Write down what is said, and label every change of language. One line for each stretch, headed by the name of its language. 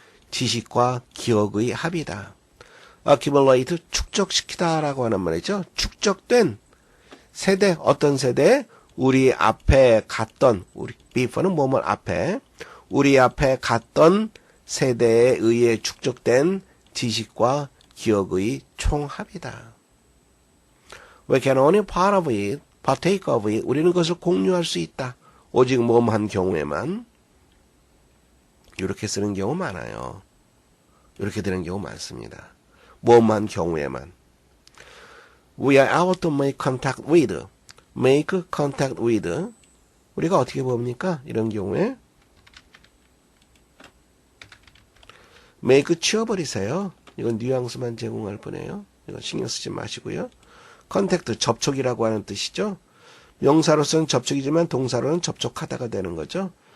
Korean: 지식과 기억의 합이다. accumulate, 축적시키다 라고 하는 말이죠. 축적된 세대, 어떤 세대? 우리 앞에 갔던, 우리 before는 뭐뭐 앞에, 우리 앞에 갔던 세대에 의해 축적된 지식과 기억의 총합이다.
English: We can only part of it, partake of it.
Korean: 우리는 그것을 공유할 수 있다. 오직 뭐뭐한 경우에만. 이렇게 쓰는 경우 많아요. 이렇게 되는 경우 많습니다. 뭐뭐한 경우에만.
English: We are able to make contact with. make contact with.
Korean: 우리가 어떻게 봅니까? 이런 경우에 make 치워버리세요. 이건 뉘앙스만 제공할 뿐이에요. 이건 신경 쓰지 마시고요. contact, 접촉이라고 하는 뜻이죠. 명사로서는 접촉이지만 동사로는 접촉하다가 되는 거죠.